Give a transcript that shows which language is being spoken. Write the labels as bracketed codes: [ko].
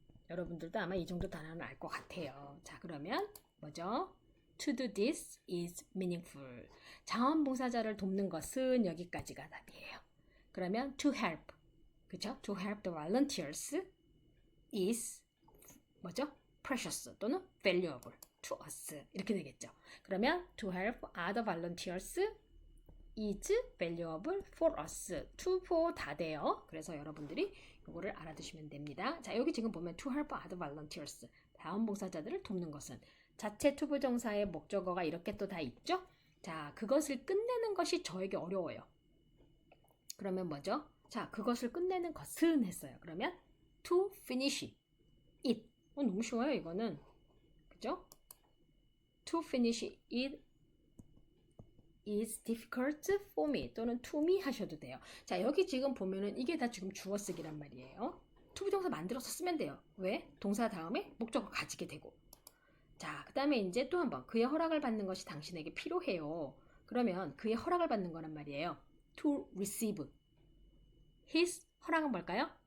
[ko] 여러분들도 아마 이 정도 단어는 알 것 같아요. 자, 그러면 뭐죠? [en] To do this is meaningful. [ko] 자원봉사자를 돕는 것은 여기까지가 답이에요. 그러면 to help. 그죠? [en] To help the volunteers. [ko] is 뭐죠? [en] precious 또는 valuable to us [ko] 이렇게 되겠죠. [en] 그러면 to help other volunteers is valuable for us. [ko] to, for 다 돼요. 그래서 여러분들이 이거를 알아두시면 됩니다. 자, 여기 지금 보면 [en] to help other volunteers [ko] 자원봉사자들을 돕는 것은 자체 투부정사의 목적어가 이렇게 또 다 있죠? 자, 그것을 끝내는 것이 저에게 어려워요. 그러면 뭐죠? 자, 그것을 끝내는 것은 했어요. [en] 그러면 to finish it. [ko] 너무 쉬워요, 이거는. 그죠? [en] To finish it is difficult for me 또는 to me [ko] 하셔도 돼요. 자, 여기 지금 보면은 이게 다 지금 주어 쓰기란 말이에요. 투부정사 만들어서 쓰면 돼요. 왜? 동사 다음에 목적어 가지게 되고. 자, 그 다음에 이제 또 한번 그의 허락을 받는 것이 당신에게 필요해요. 그러면 그의 허락을 받는 거란 말이에요. [en] To receive his [ko] 허락은 뭘까요?